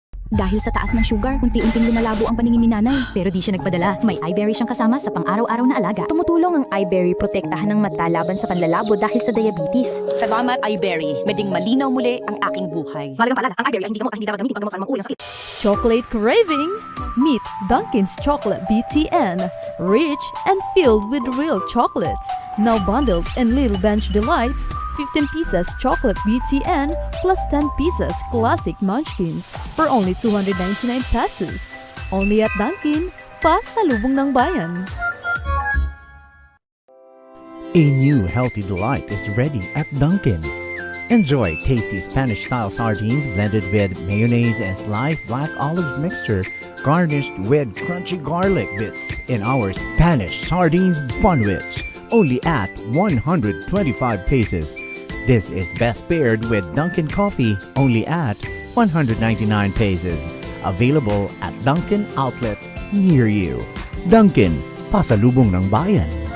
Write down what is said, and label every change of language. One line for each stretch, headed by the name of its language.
Filipino: Dahil sa taas ng sugar, unti-unting lumalabo ang paningin ni nanay. Pero di siya nagpadala. May iBerry siyang kasama sa pang-araw-araw na alaga. Tumutulong ang iBerry protektahan ng mata laban sa panlalabo dahil sa diabetes. Salamat iBerry. Meding malinaw muli ang aking buhay. Malagang paalala, ang iBerry ay hindi gamot at hindi dapat gamitin paggamot sa anumang uri ng sakit.
English: Chocolate craving? Meet Dunkin's Chocolate BTN. Rich and filled with real chocolate. Now bundled in Little Bench Delights, 15 pieces chocolate BTN plus 10 pieces classic munchkins for only 299 pesos. Only at Dunkin,
Filipino: pasalubong ng bayan.
English: A new healthy delight is ready at Dunkin'. Enjoy tasty Spanish-style sardines blended with mayonnaise and sliced black olives mixture, garnished with crunchy garlic bits in our Spanish sardines bunwich, only at 125 pesos. This is best paired with Dunkin' coffee, only at 199 pesos. Available at Dunkin' outlets near you.
Filipino: Dunkin', pasalubong ng bayan.